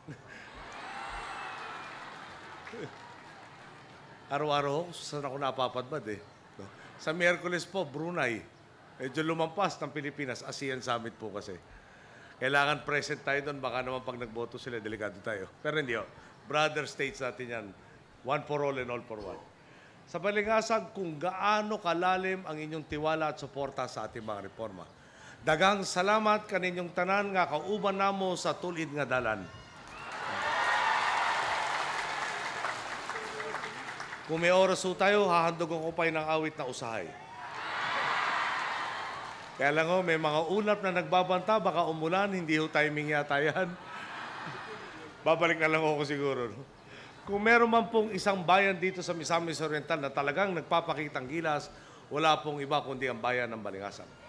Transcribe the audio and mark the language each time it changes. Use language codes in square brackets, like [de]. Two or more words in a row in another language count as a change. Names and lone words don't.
[tl] Araw-araw saan ako napapadbad eh. Sa Miyerkules po, Brunei. Medyo lumampas ng Pilipinas. ASEAN Summit po kasi. Kailangan present tayo doon. Baka naman pag nagboto sila, delikado tayo. Pero hindi. [en] Brother states [tl] natin yan. [en] One for all and all for one. [tl] Sa Balingasag, kung gaano kalalim ang inyong tiwala at suporta sa ating mga reforma. [ceb] Dagang salamat kaninyong tanan nga kauban namo sa tulid nga dalan. [tl] Kung may oras ho tayo, hahandog ko pa ng awit na usahay. Kaya lang ho, may mga ulap na nagbabanta, baka umulan, hindi ho timing yata yan. Babalik na lang ako siguro. No? Kung meron man pong isang bayan dito sa Misamis Oriental na talagang nagpapakitang gilas, wala pong iba kundi ang bayan ng Balingasag.